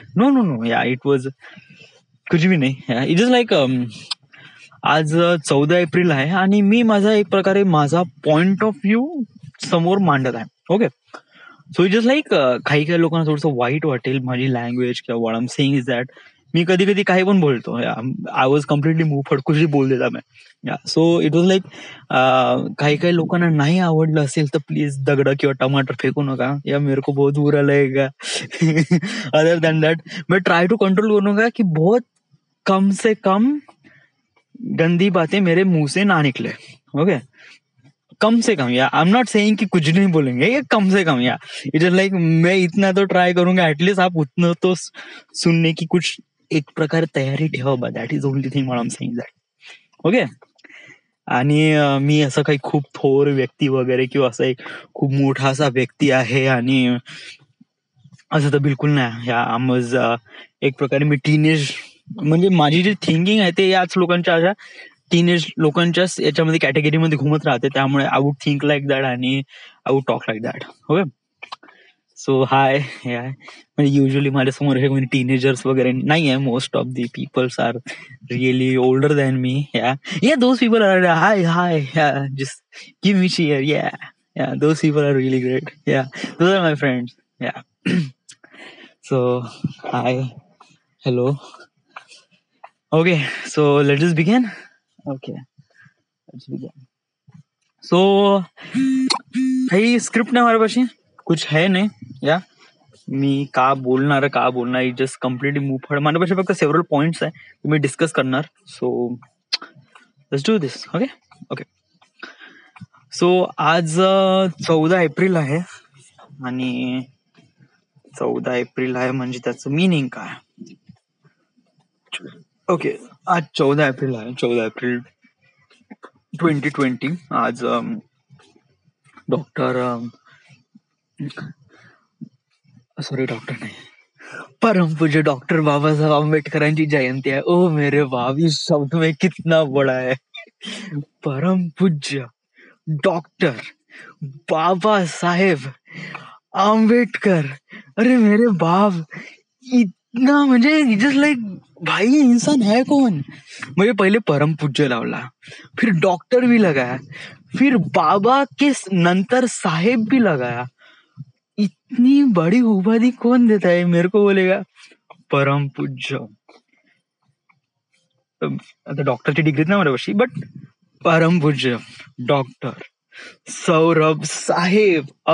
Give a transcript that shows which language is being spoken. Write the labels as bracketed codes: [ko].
[en] no no no yeah, it was [hi] कुछ भी [mr] नाही. [en] it is like [mr] आज 14 एप्रिल आहे आणि मी माझा एक प्रकारे माझा पॉइंट ऑफ व्ह्यू समोर मांडत आहे. [en] okay, so it just like [mr] काही काही लोकांना थोडंसं वाईट वाटेल माझी लँग्वेज किंवा [en] what I am saying is that [mr] मी कधी कधी काही पण बोलतो. [en] I was completely move फडकुशी [hi] बोल देता मैं. [en] so it was like [mr] काही काही लोकांना नाही आवडलं असेल तर प्लीज दगड किंवा टमाटर फेकू नका या, [hi] मेरे को बहुत बुरा लगेगा. [en] other than that [hi] मैं ट्राई टू कंट्रोल करूंगा की बहुत कम से कम गंदी बातें मेरे मुंह से ना निकले. ओके, कम से कम या, [en] I am not saying [hi] कि कुछ नहीं बोलेंगे, ये कम से कम या. [en] it is like [hi] मैं इतना तो ट्राई करूंगा एटलीस्ट आप उतना तो सुनने की कुछ [mr] एक प्रकारे तयारी ठेवा. [en] That is only thing what I am saying that. [mr] Okay, आणि मी असं काही खूप थोर व्यक्ती वगैरे किंवा असं एक खूप मोठा असा व्यक्ती आहे आणि असं तर बिलकुल नाही. या आमज एक प्रकारे मी टीनेज म्हणजे माझी जी थिंकिंग आहे ते याच लोकांच्या अशा टीनेज लोकांच्याच याच्यामध्ये कॅटेगरीमध्ये घुमत राहते. [en] त्यामुळे I would think like that आणि I would talk like that. Okay, so hi. [mr] म्हणजे युजली माझ्यासमोर हे म्हणजे टीनेजर्स वगैरे नाही आहे. [en] Most of the peoples are really older than me. Yeah those people are hi hi just give me cheer. Yeah those people are really great. Yeah those are my friends. Yeah so hi, hello. Okay, so let's just begin. Okay, let's begin. [mr] So काही script नाही माझ्यापाशी, [hi] कुछ है [mr] नाही. या मी का बोलणार [en] Just completely move फड. [mr] माझ्यापाशी फक्त सेव्हरल पॉइंट्स आहे मी डिस्कस करणार. [en] So let's do this. [mr] Okay okay, so आज 14 एप्रिल आहे आणि 14 एप्रिल आहे म्हणजे त्याचं मिनिंग काय. ओके, आज 14 एप्रिल आहे. 14 एप्रिल 2020. आज डॉक्टर नाही, परमपूज्य डॉक्टर बाबासाहेब आंबेडकरांची जयंती आहे. [hi] ओ मेरे बाप, इस शब्द में कितना बड़ा है. [mr] परम पूज्य डॉक्टर बाबा साहेब आंबेडकर. [hi] अरे मेरे बाप, इतना म्हणजे जस्ट लाइक भाई इंसान है कौन. [mr] म्हणजे पहिले परम पूज्य लावला, [hi] फिर डॉक्टर भी लगाया, [mr] फिर बाबा के नंतर साहेब भी लगाया. [hi] इतनी बड़ी उपाधि कौन देता है मेरे को बोलेगा परम पूज्य. [mr] आता डॉक्टरची डिग्री नाही माझ्यापाशी, बट परम पूज्य डॉक्टर सौरभ साहेब.